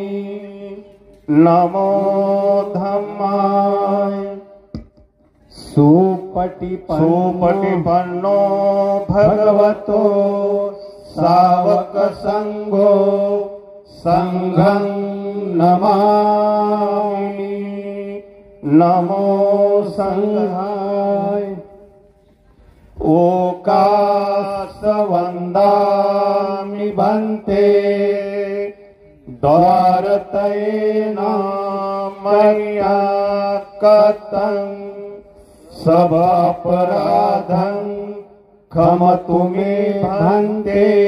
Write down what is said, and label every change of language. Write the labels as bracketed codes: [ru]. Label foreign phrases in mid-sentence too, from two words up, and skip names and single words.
[pi] नमो धम्माय। सुपटिपन्नो भगवतो सावक संघो संघं नमामि। नमो संघाय। ओकास वन्दामि भन्ते द्वारतयेन मया कृतं सब अपराधं क्षमतु मे भन्ते।